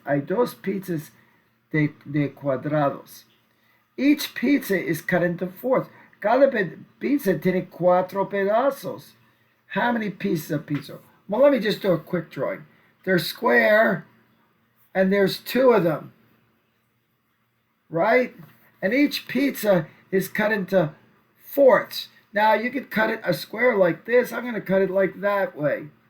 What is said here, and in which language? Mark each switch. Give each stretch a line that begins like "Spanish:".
Spanish: Hay 2 pizzas de cuadrados.
English: Each pizza is cut into 4ths.
Spanish: Cada pizza tiene 4 pedazos.
English: How many pieces of pizza? Well, let me just do a quick drawing. They're square, and there's 2 of them. Right? And each pizza is cut into 4ths. Now, you could cut it a square like this. I'm going to cut it like that way.